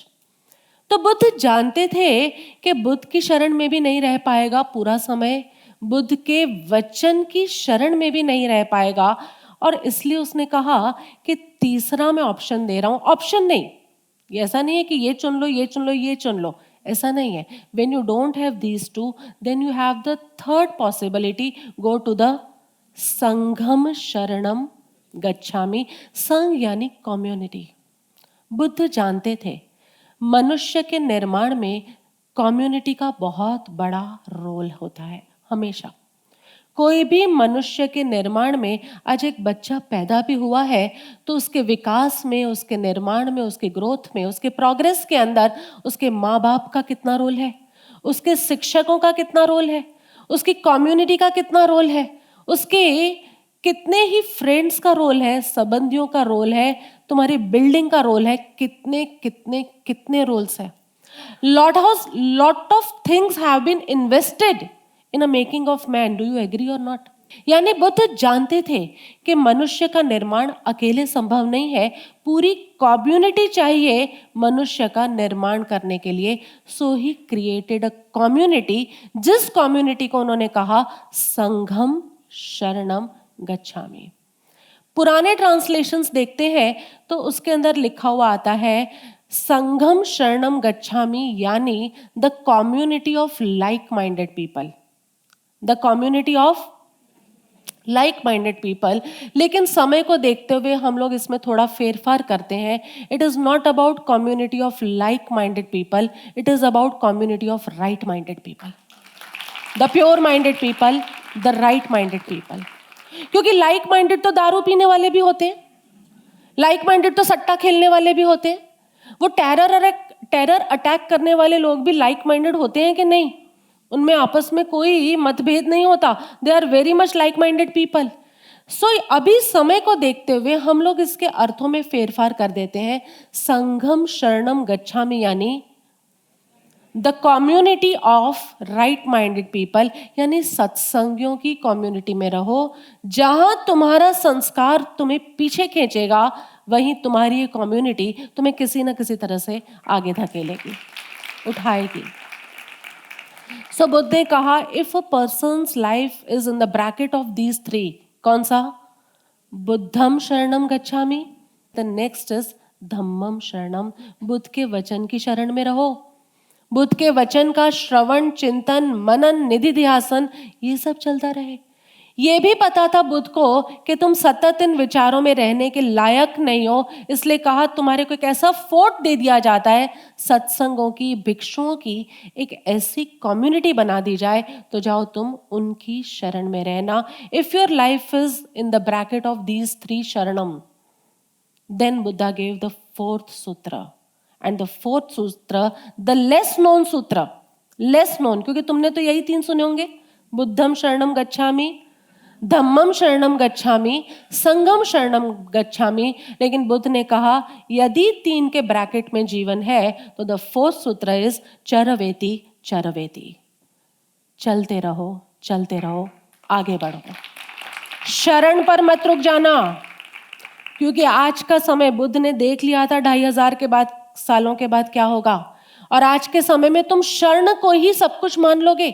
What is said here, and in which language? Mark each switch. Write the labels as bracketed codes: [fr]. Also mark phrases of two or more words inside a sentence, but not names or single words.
[hi] तो बुद्ध जानते थे कि बुद्ध की शरण में भी नहीं रह पाएगा पूरा समय, बुद्ध के वचन की शरण में भी नहीं रह पाएगा, और इसलिए उसने कहा कि तीसरा मैं ऑप्शन दे रहा हूं। ऑप्शन नहीं, ये ऐसा नहीं है कि ये चुन लो ये चुन लो ये चुन लो, ऐसा नहीं है। [en] when you don't have these two then you have the third possibility, go to the [pi] संघम शरणम गच्छामि। [hi] संघ यानी कम्युनिटी। बुद्ध जानते थे मनुष्य के निर्माण में कम्युनिटी का बहुत बड़ा रोल होता है। हमेशा कोई भी मनुष्य के निर्माण में, आज एक बच्चा पैदा भी हुआ है तो उसके विकास में, उसके निर्माण में, उसके ग्रोथ में, उसके प्रोग्रेस के अंदर उसके माँ बाप का कितना रोल है, उसके शिक्षकों का कितना रोल है, उसकी कम्युनिटी का कितना रोल है, उसके कितने ही फ्रेंड्स का रोल है, संबंधियों का रोल है, तुम्हारी बिल्डिंग का रोल है, कितने कितने कितने रोल्स है। [en] lot of things have been invested in a making of man. Do you agree or not? [hi] यानी बुद्ध जानते थे कि मनुष्य का निर्माण अकेले संभव नहीं है, पूरी कम्युनिटी चाहिए मनुष्य का निर्माण करने के लिए। [en] so he created a community, [hi] जिस कम्युनिटी को उन्होंने कहा [pi] संघम शरणम गच्छामि। [hi] पुराने ट्रांसलेशंस देखते हैं तो उसके अंदर लिखा हुआ आता है [pi] संघम शरणम गच्छामि, [en] यानी the community of like minded people, the community of like minded people. [hi] लेकिन समय को देखते हुए हम लोग इसमें थोड़ा फेरफार करते हैं। [en] it is not about community of like minded people, it is about community of right minded people, the pure minded people, the right minded people. [hi] क्योंकि [en] like minded [hi] तो दारू पीने वाले भी होते हैं, [en] like minded [hi] तो सट्टा खेलने वाले भी होते हैं, वो [en] terror attack [hi] करने वाले लोग भी [en] like minded [hi] होते हैं कि नहीं? उनमें आपस में कोई मतभेद नहीं होता। [en] they are very much like minded people. [hi] अभी समय को देखते हुए हम लोग इसके अर्थों में फेरफार कर देते हैं। [pi] संघम शरणम गच्छामि [hi] यानी [en] the community of right minded people, [hi] यानी सत्संगियों की कम्युनिटी में रहो। जहां तुम्हारा संस्कार तुम्हें पीछे खींचेगा, वहीं तुम्हारी ये कम्युनिटी तुम्हें किसी न किसी तरह से आगे धकेलेगी, उठाएगी। बुद्ध ने कहा, [en] if a person's life is in the bracket of these three, [hi] कौन सा? [pi] बुद्धम शरणम गच्छामि, [en] the next is [pi] धम्मम शरणम। [hi] बुद्ध के वचन की शरण में रहो। बुद्ध के वचन का श्रवण, चिंतन, मनन, निधि ध्यासन, ये सब चलता रहे। ये भी पता था बुद्ध को कि तुम सतत इन विचारों में रहने के लायक नहीं हो, इसलिए कहा तुम्हारे को एक ऐसा फोर्ट दे दिया जाता है, सत्संगों की, भिक्षुओं की एक ऐसी कम्युनिटी बना दी जाए, तो जाओ तुम उनकी शरण में रहना। [en] if your life is in the bracket of these three शरणम, then Buddha gave the fourth sutra, and the fourth sutra the less known sutra, less known, [hi] क्योंकि तुमने तो यही तीन सुने होंगे, [pi] बुद्धम शरणम गच्छामि, धम्मम शरणम गच्छामि, संघम शरणम गच्छामि। [hi] लेकिन बुद्ध ने कहा यदि तीन के ब्रैकेट में जीवन है तो [en] the fourth sutra is [pi] चरवेति चरवेति, [hi] चलते रहो, चलते रहो, आगे बढ़ो, शरण पर मत रुक जाना। क्योंकि आज का समय बुद्ध ने देख लिया था 2500 के बाद, सालों के बाद क्या होगा, और आज के समय में तुम शरण को ही सब कुछ मान लोगे।